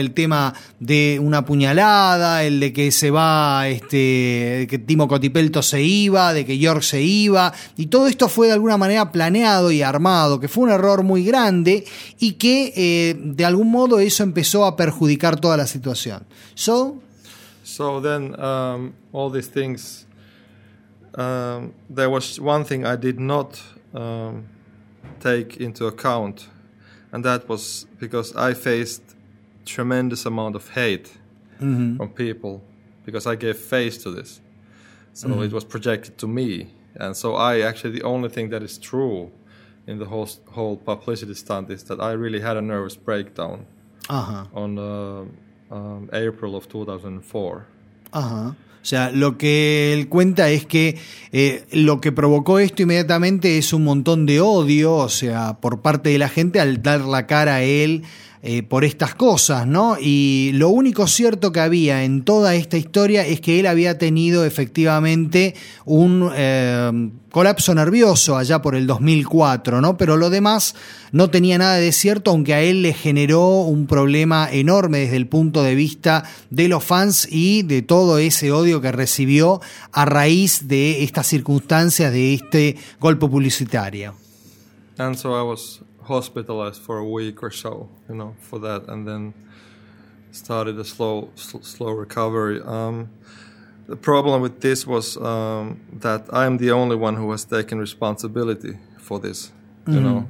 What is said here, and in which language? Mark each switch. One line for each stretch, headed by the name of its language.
Spanish: El tema de una puñalada, el de que se va, que Timo Cotipelto se iba, de que Jörg se iba, y todo esto fue de alguna manera planeado y armado, que fue un error muy grande y que de algún modo eso empezó a perjudicar toda la situación.
English: So then all these things. There was one thing I did not take into account. And that was because I faced tremendous amount of hate from people because I gave face to this. So it was projected to me. And so I actually, the only thing that is true in the whole publicity stunt is that I really had a nervous breakdown on April of 2004.
Spanish: O sea, lo que él cuenta es que lo que provocó esto inmediatamente es un montón de odio, o sea, por parte de la gente al dar la cara a él por estas cosas, ¿no? Y lo único cierto que había en toda esta historia es que él había tenido efectivamente un colapso nervioso allá por el 2004, ¿no? Pero lo demás no tenía nada de cierto, aunque a él le generó un problema enorme desde el punto de vista de los fans y de todo ese odio que recibió a raíz de estas circunstancias, de este golpe publicitario.
English: And so I was hospitalized for a week or so, you know, for that, and then started a slow recovery. The problem with this was that I'm the only one who has taken responsibility for this, you know.